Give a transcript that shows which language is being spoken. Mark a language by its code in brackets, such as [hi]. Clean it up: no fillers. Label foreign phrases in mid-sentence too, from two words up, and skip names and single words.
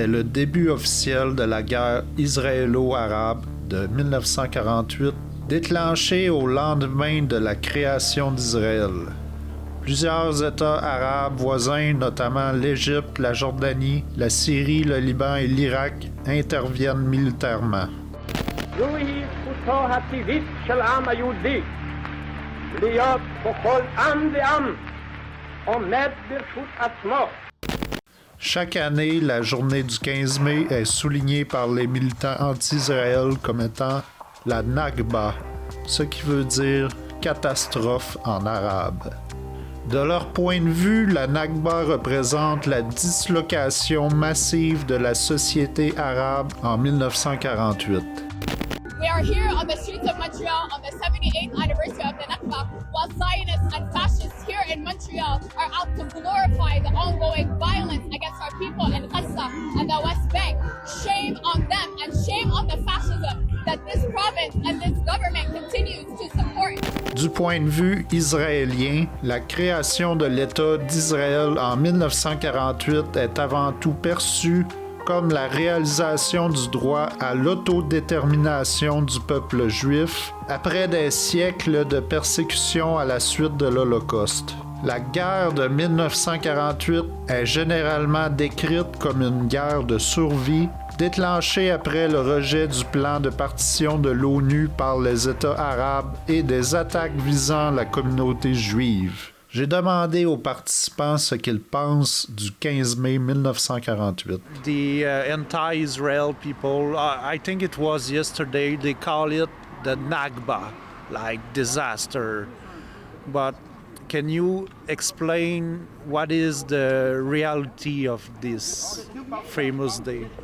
[fr] le début officiel de la guerre israélo-arabe de 1948, déclenchée au lendemain de la création d'Israël. Plusieurs États arabes voisins, notamment l'Égypte, la Jordanie, la Syrie, le Liban et l'Irak, interviennent militairement. [he] זוהי זכותו הטבעית של העם היהודי להיות ככל עם ועם עומד ברשות עצמו. [fr] Chaque année, la journée du 15 mai est soulignée par les militants anti-Israël comme étant la Nakba, ce qui veut dire catastrophe en arabe. De leur point de vue, la Nakba représente la dislocation massive de la société arabe en 1948. [en] We are here on the streets of Montreal on the 78th anniversary of the Nakba, while Zionists and fascists here in Montreal are out to glorify the ongoing violence against our people in Gaza and the West Bank. Shame on them and shame on the fascism that this province and this government continues to support. [fr] Du point de vue israélien, la création de l'État d'Israël en 1948 est avant tout perçue comme la réalisation du droit à l'autodétermination du peuple juif après des siècles de persécution à la suite de l'Holocauste. La guerre de 1948 est généralement décrite comme une guerre de survie déclenchée après le rejet du plan de partition de l'ONU par les États arabes et des attaques visant la communauté juive. J'ai demandé aux participants ce qu'ils pensent du 15 mai 1948. [en] The anti-Israel people, I think it was yesterday, they call it the Nakba, like disaster. But can you explain what is the reality of this famous day?